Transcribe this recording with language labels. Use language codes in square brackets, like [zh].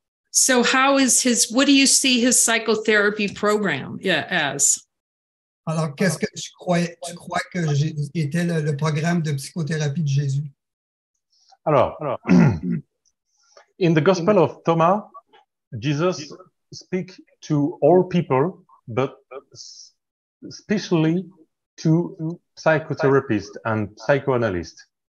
[en] So what do you see his psychotherapy program as? [fr] Alors, qu'est-ce que tu crois que était le programme de psychothérapie de Jésus? [en] Alors, in the Gospel of Thomas, Jesus speaks to all people, but especially to psychotherapists and psychoanalysts.